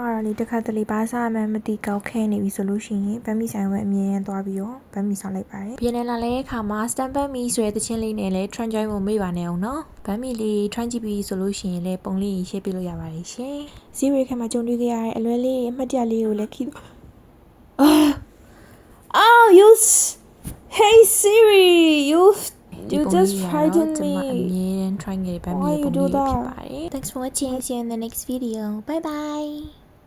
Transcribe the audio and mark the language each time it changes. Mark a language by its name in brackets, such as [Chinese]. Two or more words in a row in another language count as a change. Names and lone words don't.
[Burmese] ကတော့လေတစ်ခါတလေဘာစားမှမသိကောက်ခဲနေပြီဆိုလို့ရှိရင်ဗမ်းမီဆိုင်ဝဲအမြဲတမ်းသွားပြီးတော့ဗမ်းမီဆောင် လိုက်ပါတယ်။ပြန်လာလဲခါမှာစတန်ဗမ်းမီဆိုတဲ့တခြင်းလေးနဲ့လဲ [English] trend join [Burmese] ကိုမေ့ပါနဲ့အောင်နော်။ဗမ်းမီလေး trend ကြည့်ပြီးဆိုလို့ရှိရင်လဲပုံလေးရေးပြလို့ရပါတယ်ရှင်။ဇီရီခါမှာကြုံတွေ့ခဲ့ရတဲ့အလွဲလေးအမှတ်တရလေးကိုလည်းခိ [English] Oh you Hey Siri you just frightened me [Burmese] အမြဲတမ်း try ခဲ့ဗမ်းမီပုံလေးဖြစ်ပါတယ် [English] Thanks for watching see you in the next video bye bye